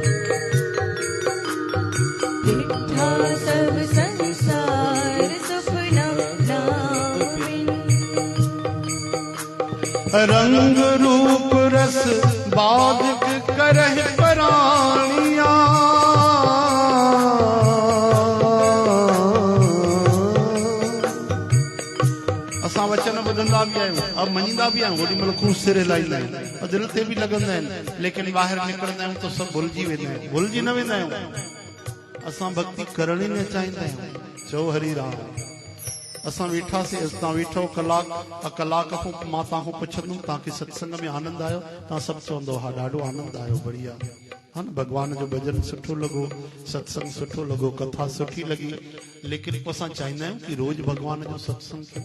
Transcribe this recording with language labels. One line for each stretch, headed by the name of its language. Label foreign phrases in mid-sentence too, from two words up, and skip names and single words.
Punjabi: डिठा सब संसार सुख ना नाम बिन। रंग रूप रस बाधिक करह प्राणिया।
Sindhi: असां वचन ॿुधंदा बि आहियूं, अब मञींदा बि आहियूं, ओॾी महिल खूब सिर हिलाईंदा आहियूं, दिलि ते बि लॻंदा आहिनि, लेकिन ॿाहिरि निकिरंदा आहियूं त सभु भुलिजी वेंदा आहियूं, भुलिजी न वेंदा आहियूं। असां भक्ति करण ई न चाहींदा आहियूं। चओ हरि राम। असां वेठासीं, तव्हां वेठो कलाक खां मां तव्हांखां पुछंदुमि तव्हांखे सत्संग में आनंद आयो? तव्हां सभु चवंदो हा ॾाढो आनंद आयो, बढ़िया, हा न, भॻवान जो भॼन सुठो लॻो, सत्संग सुठो लॻो, कथा सुठी लॻी। लेकिन पोइ असां चाहींदा आहियूं कि रोज़ भॻवान जो सत्संग थिए।